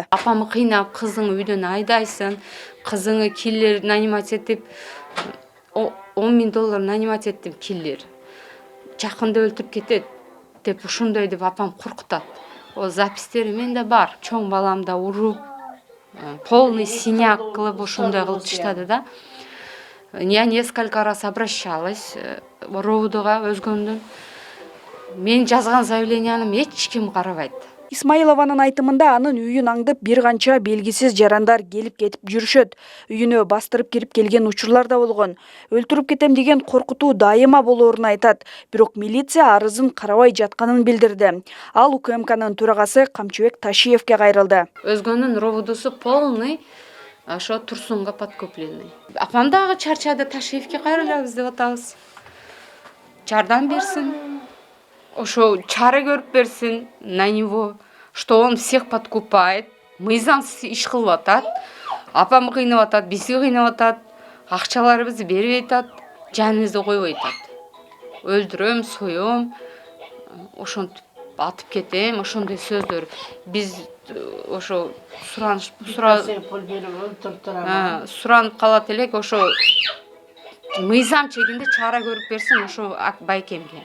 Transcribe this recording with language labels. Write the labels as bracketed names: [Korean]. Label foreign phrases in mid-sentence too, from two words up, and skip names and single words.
[Kyrgyz] Апамы кыйнап, кызың үйдөн айдайсың, кызыңы киллер нанимать этип, $10.000 нанимать эттим киллер. Жакында өлтүрүп кетет деп ушундай деп апам коркутат. О запистери менде бар. Чоң баламда уруп, полный синяк кылып ушундай кылып таштады да. [Russian] Я несколько раз обращалась [Kyrgyz] РОВДга өзгөндөн. Мен жазган заявленияны эч ким карабайт. Исмаилованын айтымында анын үйүн аңдып бир канча белгисиз жарандар келип кетип жүрүшөт. Үйүнө бастырып кирип келген учурлар да болгон. Өлтүрүп кетем деген коркутуу дайыма болоорун айтат. Бирок милиция арызын карабай жатканын билдирди. Ал УКМКнын төрагасы Камчыбек Ташиевке кайрылды. Өзгөнүн ровдусу полный ошо Турсунга подкупленный. Апам дагы чарчады, Ташиевке кайрылабыз деп атабыз. Жардам берсин. Ошо чара көрүп берсин [Russian] на него, что он всех подкупает. [Kyrgyz] Мыйзамсыз иш кылып атат. Апам кыйнап атат, бизди кыйнап атат. Акчаларыбызды бербей атат, жаныбызды койбой атат. Өлдүрөм, соём, ошентип атып кетем, ошондой сөздөр. Биз ошо суранып калат элек, ошо мыйзам чегинде чара көрүп берсин ошо байкемге.